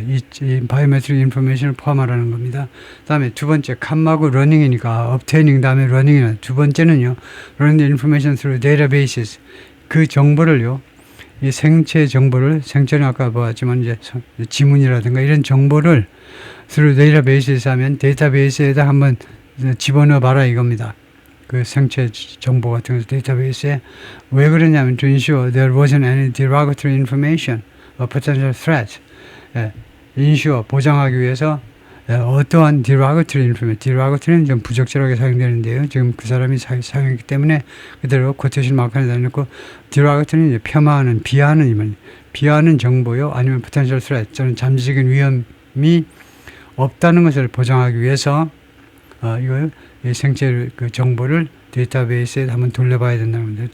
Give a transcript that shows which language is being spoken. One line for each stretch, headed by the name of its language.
Korean: 이 바이오메트릭 인포메이션을 포함하라는 겁니다. 다음에 두 번째 칸마고 러닝이니까 obtaining 다음에 running이나 두 번째는요.
English: running the information through databases.
Korean: 그 정보를요. 이 생체 정보를, 생체는 아까 보았지만 이제 지문이라든가 이런 정보를 through 데이터베이스에서 하면 데이터베이스에다 한번 집어넣어 봐라 이겁니다. 그 생체 정보 같은 거 데이터베이스에. 왜 그러냐면
English: to ensure there wasn't any derogatory information or potential threat.
Korean: 예, ensure 보장하기 위해서 어떠한 derogatory information, derogatory는 좀 부적절하게 사용되는데요. 지금 그 사람이 사용했기 때문에 그대로 코테이션 마크 안에 넣고, derogatory는 이제 폄하하는, 비하하는 정보요, 아니면 potential threat, 저는 잠재적인 위험이 없다는 것을 보장하기 위해서 이걸 생체 그 정보를 데이터베이스에 한번 돌려봐야 된다는 겁니다.